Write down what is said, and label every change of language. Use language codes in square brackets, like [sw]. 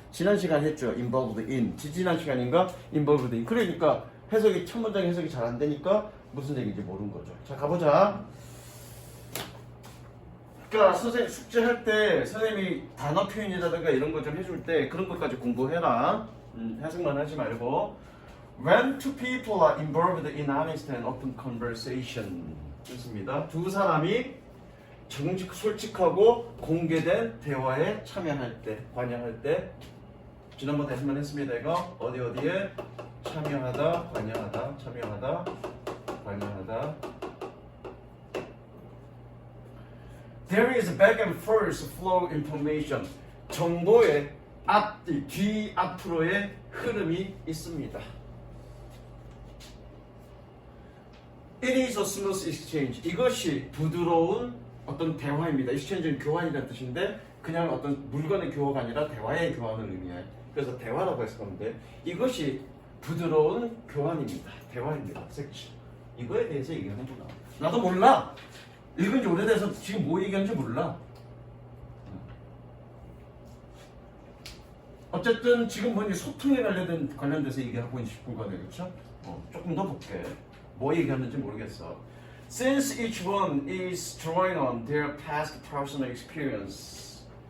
[ko] 지난 시간 했죠. [en] involved in. [ko] 지난 시간인가? involved in. 그러니까 해석이 첫 문장 해석이 잘 안 되니까 무슨 얘기인지 모르는 거죠. 자, 가보자. 그러니까 선생님 숙제할 때 선생님이 단어 표현이라든가 이런 거 좀 해줄 때 그런 것까지 공부해라. 해석만 하지 말고. [en] When two people are involved in honest and open conversation. [ko] 좋습니다. 두 사람이 솔직하고 공개된 대화에 참여할 때, 관여할 때. 지난번 다시만 했습니다. 이거 어디에 참여하다, 관여하다, 참여하다, 관여하다. [en] There is back and forth flow information. [ko] 정보의 뒤, 앞으로의 흐름이 있습니다. [en] It is a smooth exchange. [ko] 이것이 부드러운 어떤 대화입니다. exchange는 교환이라는 뜻인데 그냥 어떤 물건의 교화가 아니라 대화의 교환을 의미해요. 그래서 대화라고 해석하는데 이것이 부드러운 교환입니다. 대화입니다. 이거에 대해서 얘기하는구나. 나도 몰라. 읽은 지 오래돼서 지금 뭐 얘기하는지 몰라. 어쨌든 지금 뭐니 소통에 관련돼서 얘기하고 싶은 거네. 그렇죠? 조금 더 볼게. 뭐 얘기하는지 모르겠어. [en] Since each one is drawing on their past personal experience.